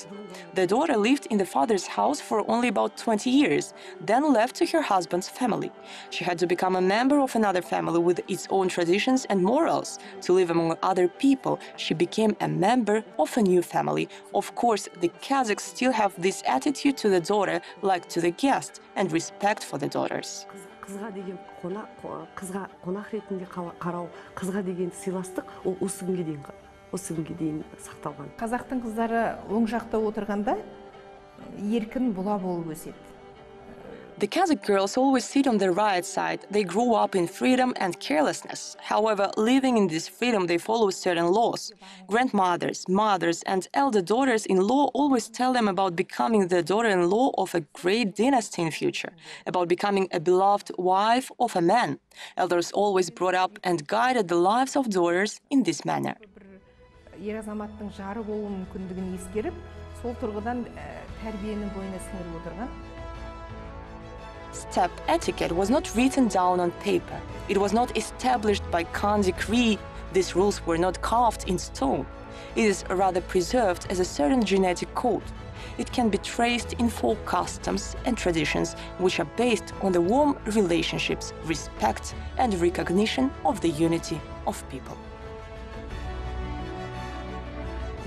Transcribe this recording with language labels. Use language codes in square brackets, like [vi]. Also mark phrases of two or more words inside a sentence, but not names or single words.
[en] The daughter lived in the father's house for only about 20 years, then left to her husband's family. She had to become a member of another family with its own traditions and morals. To live among other people, she became a member of a new family. Of course, the Kazakhs still have this attitude to the daughter like to the guest, and respect for the daughters. [kk] Қызға деген қонақ ретінде қарау, қызға деген сыйластық, ол осы күнге дейін сақталған. Қазақтың қыздары оң жақта отырғанда еркін бұла болып өседі. [en] The Kazakh girls always sit on the right side. They grow up in freedom and carelessness. However, living in this freedom, they follow certain laws. Grandmothers, mothers, and elder daughters-in-law always tell them about becoming the daughter-in-law of a great dynasty in future, about becoming a beloved wife of a man. Elders always brought up and guided the lives of daughters in this manner. [kk] Ер азаматтың жары болу мүмкіндігін ескеріп, сол тұрғыдан тәрбиенің бойына сіңіріп отырған. [en] Step etiquette was not written down on paper. It was not established by Khan decree. These rules were not carved in stone. It is rather preserved as a certain genetic code. It can be traced in folk customs and traditions which are based on the warm relationships, respect, and recognition of the unity of people.